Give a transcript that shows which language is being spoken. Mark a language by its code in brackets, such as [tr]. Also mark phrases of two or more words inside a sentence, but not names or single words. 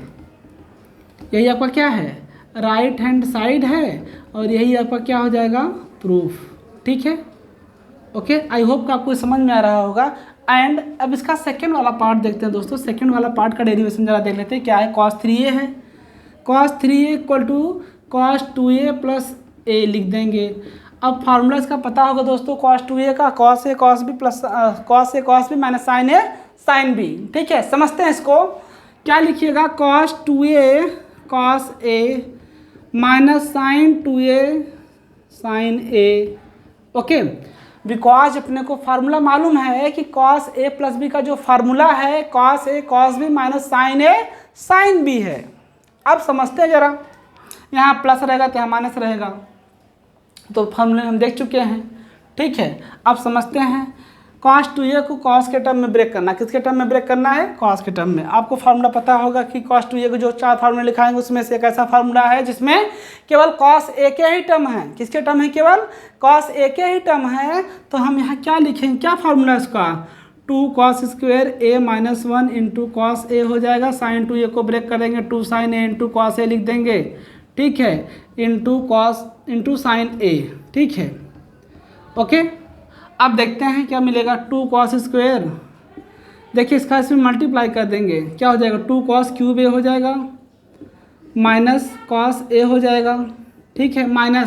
[hi] यही आपका क्या है, [en] right hand side [hi] है, और यही आपका क्या हो जाएगा, प्रूफ, ठीक है, ओके। [en] I hope [hi] कि आपको समझ में आ रहा होगा। एंड अब इसका सेकंड वाला पार्ट देखते हैं दोस्तों। सेकंड वाला पार्ट का डेरिवेशन जरा देख लेते हैं, क्या है, [en] cos 3a equal to cos 2a plus a [hi] लिख देंगे। अब फार्मूला इसका पता होगा दोस्तों, cos 2a का [en] cos a cos b plus cos a cos b minus sin a sin b, [hi] ठीक है। समझते हैं इसको, क्या लिखिएगा, [en] cos 2a cos a minus sin 2a sin a, [hi] ओके। बिकॉज अपने को फार्मूला मालूम है कि [en] cos a plus b [hi] का जो फार्मूला है [en] cos a cos b minus sin a sin b [hi] है। अब समझते हैं जरा, यहाँ प्लस रहेगा तो यहाँ माइनस रहेगा, तो फार्मूले हम देख चुके हैं, ठीक है। अब समझते हैं, cos 2a को cos के टर्म में ब्रेक करना, किसके टर्म में ब्रेक करना है, cos के टर्म में। आपको फार्मूला पता होगा कि cos 2a को जो 4 फार्मूले लिखाएंगे उसमें से एक ऐसा फार्मूला है जिसमें केवल cos a के ही टर्म है, किसके टर्म है, केवल cos a के ही टर्म है। तो हम यहाँ क्या लिखेंगे, क्या फार्मूला है इसका, [en] 2 cos square a minus 1 into cos a [hi] हो जाएगा, sin 2a को ब्रेक करेंगे [en] 2 sin a into cos a [hi] लिख देंगे, ठीक है, [en] into cos into sine a, [hi] ठीक है, ओके। अब देखते हैं क्या मिलेगा, [en] 2 cos square, [hi] देखिए इसका इसमें मल्टीप्लाई कर देंगे, क्या हो जाएगा, [en] 2 cos cube a [hi] हो जाएगा [en] minus cos a [hi] हो जाएगा, ठीक है, माइनस।